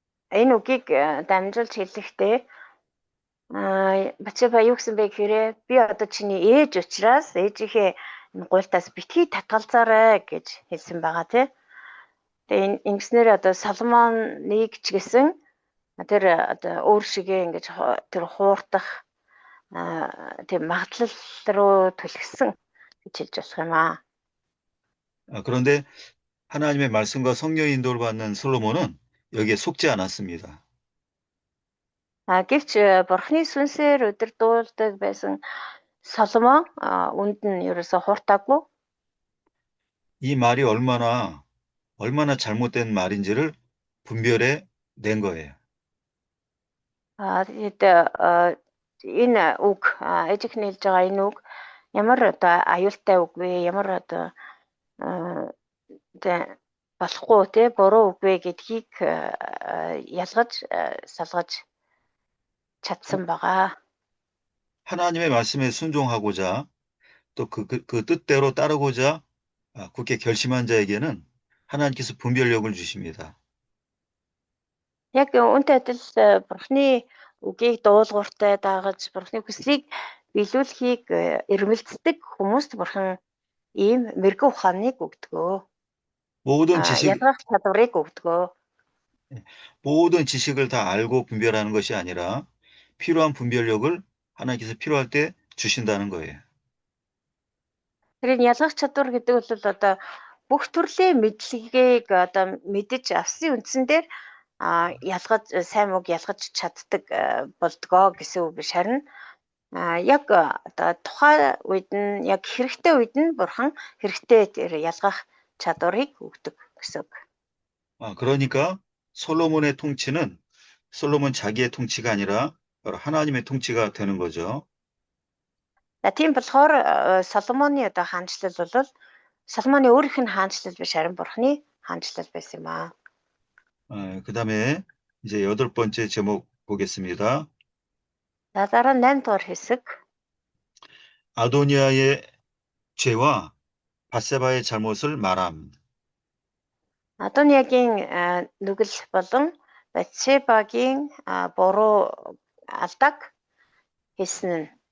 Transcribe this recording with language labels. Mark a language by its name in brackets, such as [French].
[Mongolian] энэ үгийг дамжуулж хэлэхдээ Батшеба юу гэсэн бэ гэхээр би одоо чиний ээж учраас ээжийнхээ энэ гуйлтаас битгий татгалзаарай гэж хэлсэн байгаа тий. Тэгээ ингэснээр одоо Соломоныг ч гэсэн тэр одоо өөр шигээ ингэж тэр хуурдах тийм магадлал руу түлхсэн гэж хэлж болох юм аа. [Korean] 그런데 하나님의 말씀과 성령의 인도를 받는 솔로몬은 여기에 속지 않았습니다. [Mongolian] Гэвч бурхны сүнсээр удирдуулдаг байсан Соломон үнд нь ерөөсө хууртаагүй. [Korean] 이 말이 얼마나 잘못된 말인지를 분별해 낸 거예요. [Mongolian] Тэгээд энэ үг ээжийнхний хэлж байгаа энэ үг ямар одоо аюултай үг вэ? Ямар одоо болохгүй тий буруу үг вэ гэдгийг ялгаж салгаж чадсан байгаа. [Korean] 하나님의 말씀에 순종하고자 또 그 뜻대로 따르고자 굳게 결심한 자에게는 하나님께서 분별력을 주십니다. [Mongolian] Яг үүнтэй адил бурхны үгийг дуулууртай дагаж бурхны хүслийг биелүүлэхийг эрмэлздэг хүмүүст бурхан ийм мэрэгэн ухааныг өгдөгөө. Ялгах чадварыг өгдөгөө. [Korean] 모든 지식을 다 알고 분별하는 것이 아니라 필요한 분별력을 하나님께서 필요할 때 주신다는 거예요. [Mongolian] Тэр ялгах чадвар гэдэг бол одоо бүх төрлийн мэдлэгийг одоо мэдэж авсан үндсэн дээр ялгаж сайн мууг ялгаж чаддаг болдгоо гэсэн үг биш харин яг одоо тухайн үед нь яг хэрэгтэй үед нь бурхан хэрэгтэй тэр ялгах чадварыг өгдөг гэсэн үг. [Korean] 그러니까 솔로몬의 통치는 솔로몬 자기의 통치가 아니라 바로 하나님의 통치가 되는 거죠. [Mongolian] Тийм болохоор Соломоны одоо хаанчлал бол Соломоны өөрийнх нь хаанчлал биш харин бурхны хаанчлал байсан юм аа. [Korean] 그다음에 이제 8번째 제목 보겠습니다. [Mongolian] Дараа нь 8 дугаар хэсэг. [Korean] 아도니아의 죄와 밧세바의 잘못을 말함. [Mongolian] Адониагийн нүгэл болон Батшебагийн буруу алдааг хэлсэн нь